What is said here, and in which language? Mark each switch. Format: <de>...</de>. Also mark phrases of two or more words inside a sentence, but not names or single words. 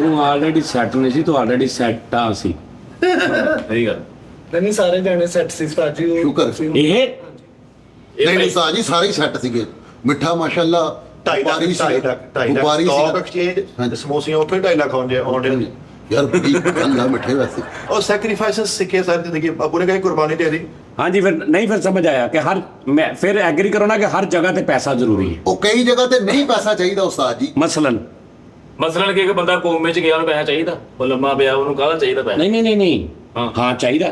<pa>ਤੂੰ</pa> <en>already set</en> <pa>ਨਹੀਂ ਸੀ, ਤੂੰ</pa> <en>already set</en> <pa>ਆ ਸੀ। ਸਹੀ ਗੱਲ। ਨਹੀਂ ਸਾਰੇ ਜਾਣੇ ਸੈੱਟ ਸੀ ਉਸਤਾਦ ਜੀ। ਉਹ ਸ਼ੁਕਰ। ਇਹ ਨਹੀਂ ਉਸਤਾਦ ਜੀ ਸਾਰੇ ਹੀ ਸੈੱਟ ਸੀਗੇ। ਮਿੱਠਾ ਮਾਸ਼ਾਅੱਲਾ 2.5 ਲੱਖ ਵਪਾਰੀ ਸਟਾਕ ਸੀਗਾ। ਐਕਸਚੇਂਜ ਸਮੋਸੀਆਂ ਉੱਥੇ 2.5 ਲੱਖ ਆਉਂਦੇ ਯਾਰ ਬੜੀ ਗੱਲ ਹੈ ਮਿੱਠੇ ਵੈਸੇ। ਉਹ ਸੈਕਰੀਫਾਈਸਸ ਸਿੱਖੇ ਸਾਰੀ ਜ਼ਿੰਦਗੀ ਬਾਪੂ ਨੇ ਕਹੀ ਕੁਰਬਾਨੀ ਦੇ ਦੀ। ਹਾਂਜੀ ਫਿਰ ਨਹੀਂ ਫਿਰ ਸਮਝ ਆਇਆ ਕਿ ਹਰ ਮੈਂ ਫਿਰ ਐਗਰੀ ਕਰੋ ਨਾ ਕਿ ਹਰ ਜਗ੍ਹਾ ਤੇ ਪੈਸਾ ਜ਼ਰੂਰੀ ਹੈ। ਉਹ ਕਈ ਜਗ੍ਹਾ ਤੇ ਨਹੀਂ ਪੈਸਾ ਚਾਹੀਦਾ ਉਸਤਾਦ ਜੀ। ਮਸਲਨ ਮਸਲਨ ਕਿ ਇੱਕ ਬੰਦਾ ਕੋਮੇ ਚ ਗਿਆ ਉਹਨੂੰ ਪੈਸਾ ਚਾਹੀਦਾ, ਉਹ ਲੰਮਾ ਪਿਆ ਉਹਨੂੰ ਕਾਹਦਾ ਚਾਹੀਦਾ ਪੈਸਾ? ਨਹੀਂ ਹਾਂ ਚਾਹੀਦਾ।</pa>